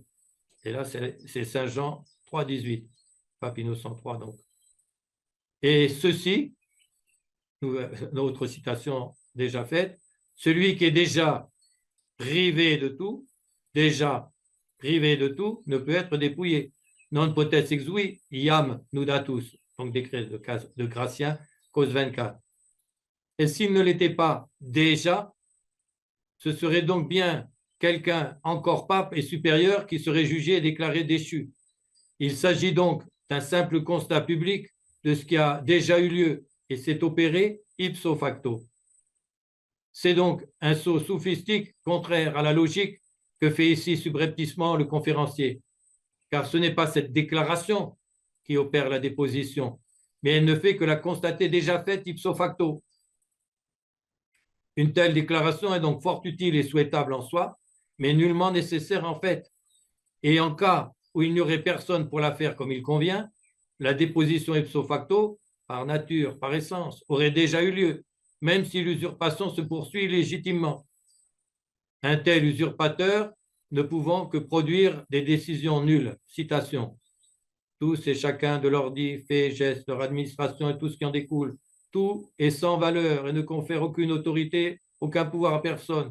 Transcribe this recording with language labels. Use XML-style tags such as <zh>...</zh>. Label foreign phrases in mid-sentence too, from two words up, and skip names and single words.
<fr>Et là, c'est Saint Jean 3, 18, pape Innocent III donc. Et ceci, notre citation déjà faite, celui qui est déjà privé de tout, ne peut être dépouillé.</fr> <la>Non potest exui, iam nudatus,</la> <fr>donc décret de Gratien, cause 24. Et s'il ne l'était pas déjà, ce serait donc bien quelqu'un encore pape et supérieur qui serait jugé et déclaré déchu. Il s'agit donc d'un simple constat public de ce qui a déjà eu lieu et s'est opéré</fr> <la>ipso facto.</la> <fr>C'est donc un saut sophistique contraire à la logique que fait ici subrepticement le conférencier, car ce n'est pas cette déclaration qui opère la déposition, mais elle ne fait que la constater déjà faite</fr> <la>ipso facto.</la> <fr>Une telle déclaration est donc fort utile et souhaitable en soi, mais nullement nécessaire en fait. Et en cas où il n'y aurait personne pour la faire comme il convient, la déposition</fr> <la>ipso facto,</la> <fr>par nature, par essence, aurait déjà eu lieu, même si l'usurpation se poursuit légitimement. Un tel usurpateur ne pouvant que produire des décisions nulles. Citation. Tous et chacun de leurs dits, faits, gestes, leur administration et tout ce qui en découle, tout est sans valeur et ne confère aucune autorité, aucun pouvoir à personne.</fr>